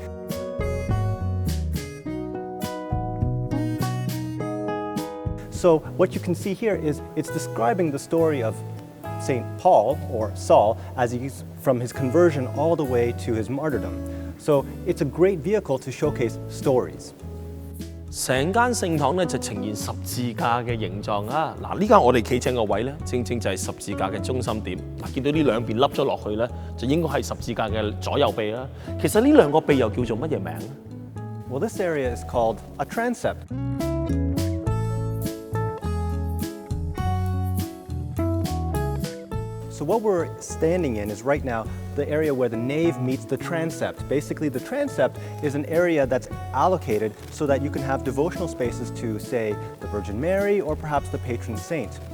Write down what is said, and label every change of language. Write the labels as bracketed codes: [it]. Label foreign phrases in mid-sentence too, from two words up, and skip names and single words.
[en] So what you can see here is it's describing the story of St. Paul, or Saul, as he's from his conversion all the way to his martyrdom. So it's a great vehicle to showcase stories. [yue] 成間聖堂咧就呈現十字架嘅形狀啊！嗱，呢間我哋企正個位咧，正正就係十字架嘅中心點。嗱，見到呢兩邊凹咗落去咧，就應該係十字架嘅左右臂啦。其實呢兩個臂又叫做乜嘢名咧？ [en] Well, this area is called a transept. So what we're standing in is right now the area where the nave meets the transept. Basically, the transept is an area that's allocated so that you can have devotional spaces to, say, the Virgin Mary or perhaps the patron saint.